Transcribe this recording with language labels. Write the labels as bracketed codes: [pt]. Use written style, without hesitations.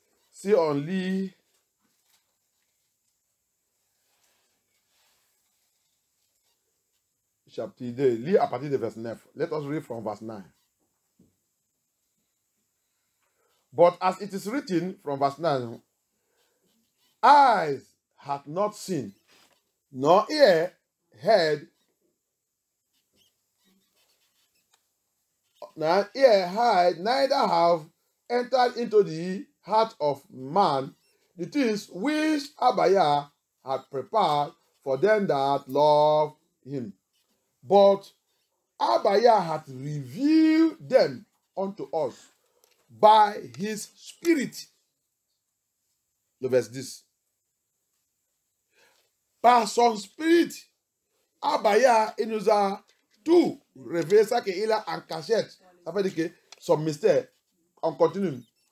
[fr] Si on lit chapitre 2, lis à partir de verset 9. [en] Let us read from verse 9. But as it is written from verse 9, eyes hath not seen, nor ear heard, neither have entered into the heart of man the things which Abba had prepared for them that love him. But Abba hath revealed them unto us by his Spirit. [fr] Le verset 10. Par son Spirit, Abba il nous a tout révélé, ça qu'il a en cachette. Ça veut dire que son mystère, on continue.